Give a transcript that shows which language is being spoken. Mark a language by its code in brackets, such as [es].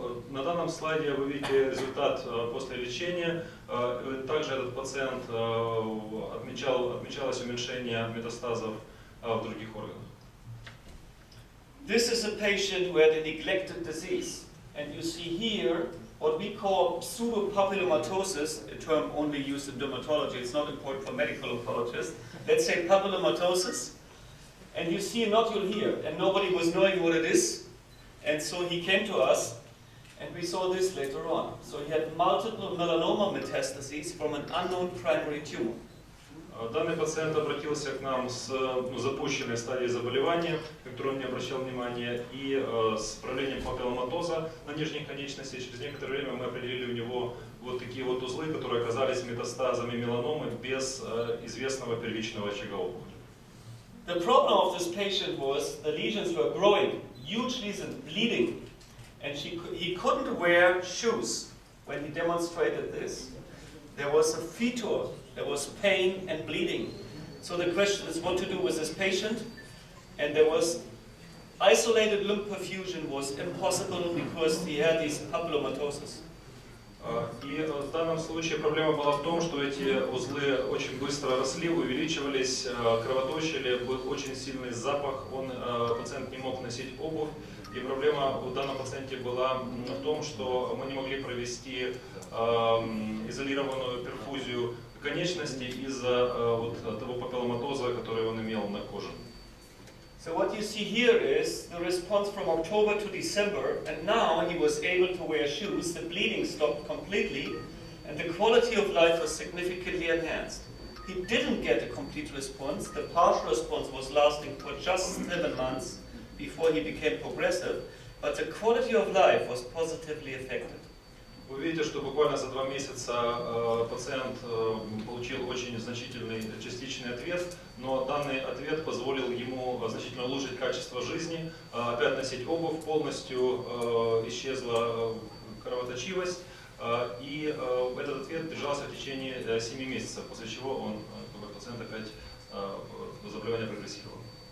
[ru] На данном слайде вы видите результат после лечения. Также этот пациент отмечалось уменьшение метастазов в других органах. [en] This is a patient who had a neglected disease. And you see here what we call pseudopapillomatosis, a term only used in dermatology. It's not important for medical oncologists. Let's say papillomatosis. And you see a nodule here, and nobody was knowing what it is. And so he came to us, and we saw this later on. So he had multiple melanoma metastases from an unknown primary tumor. [ru] Данный пациент обратился к нам с запущенной стадией заболевания, на которую он не обращал внимания, и с проявлением папилломатоза на нижней конечности. Через некоторое время мы определили у него вот такие вот узлы, которые оказались метастазами меланомы без известного первичного очага опухоли. [en] The problem of this patient was the lesions were growing, huge lesions, bleeding, and he couldn't wear shoes when he demonstrated this. There was a fetor, there was pain and bleeding. So the question is what to do with this patient, and there was isolated lymph perfusion was impossible because he had these papillomatosis. [ru] И в данном случае проблема была в том, что эти узлы очень быстро росли, увеличивались, кровоточили, был очень сильный запах, пациент не мог носить обувь. И проблема у данного пациента была в том, что мы не могли провести изолированную перфузию конечностей из-за того папилломатоза, который он имел на коже. [en] So what you see here is the response from October to December, and now he was able to wear shoes, the bleeding stopped completely, and the quality of life was significantly enhanced. He didn't get a complete response. The partial response was lasting for just 7 months before he became progressive, but the quality of life was positively affected. [ru] Вы видите, что буквально за 2 месяца пациент получил очень значительный частичный ответ, но данный ответ позволил ему значительно улучшить качество жизни, опять носить обувь, полностью исчезла кровоточивость, и этот ответ держался в течение 7 месяцев, после чего пациент опять заболевание прогрессировало.